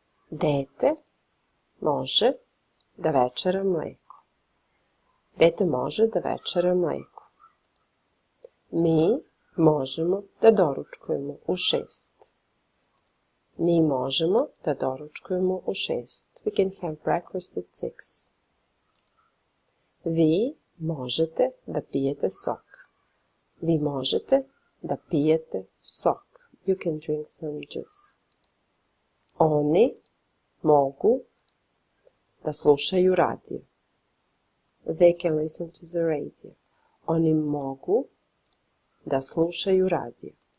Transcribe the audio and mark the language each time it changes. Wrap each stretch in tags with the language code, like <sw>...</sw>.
<sr>Dete može da večera mleko. Dete može da večera mleko. Mi možemo da doručkujemo u 6. Mi možemo da doručkujemo u 6.</sr> <en>We can have breakfast at 6.</en> <sr>Vi možete da pijete sok. Vi možete da pijete sok.</sr> <en>You can drink some juice.</en> <sr>Oni mogu da slušaju radio.</sr> <en>They can listen to the radio.</en> <sr>Oni mogu da slušaju radio.</sr>